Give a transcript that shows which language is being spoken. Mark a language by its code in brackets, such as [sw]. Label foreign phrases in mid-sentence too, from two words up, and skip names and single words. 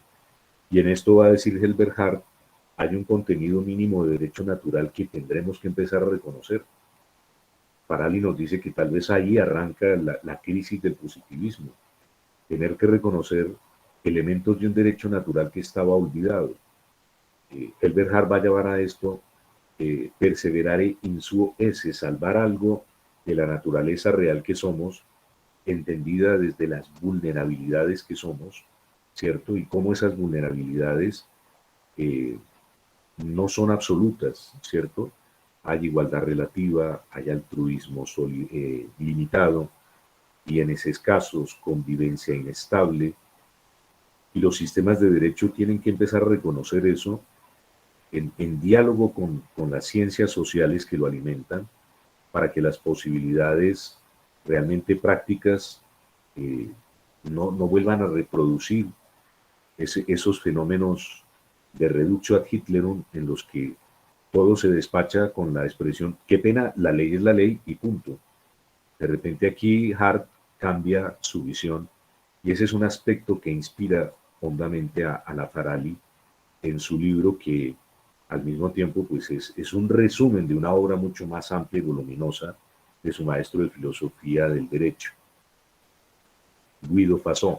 [es] Y en esto va a decir Helbert Hart, hay un contenido mínimo de derecho natural que tendremos que empezar a reconocer. Farali nos dice que tal vez ahí arranca la crisis del positivismo, tener que reconocer elementos de un derecho natural que estaba olvidado. Helbert Hart va a llevar a esto [la] perseverare in suo esse, [es] salvar algo de la naturaleza real que somos, entendida desde las vulnerabilidades que somos, ¿cierto? Y cómo esas vulnerabilidades no son absolutas, ¿cierto? Hay igualdad relativa, hay altruismo limitado, y en esos casos convivencia inestable, y los sistemas de derecho tienen que empezar a reconocer eso en diálogo con las ciencias sociales que lo alimentan, para que las posibilidades realmente prácticas no vuelvan a reproducir esos fenómenos de [la] reductio ad Hitlerum, [es] en los que todo se despacha con la expresión, qué pena, la ley es la ley y punto. De repente aquí Hart cambia su visión, y ese es un aspecto que inspira hondamente a la Farali en su libro, que al mismo tiempo pues es un resumen de una obra mucho más amplia y voluminosa de su maestro de filosofía del derecho, Guido Fasson.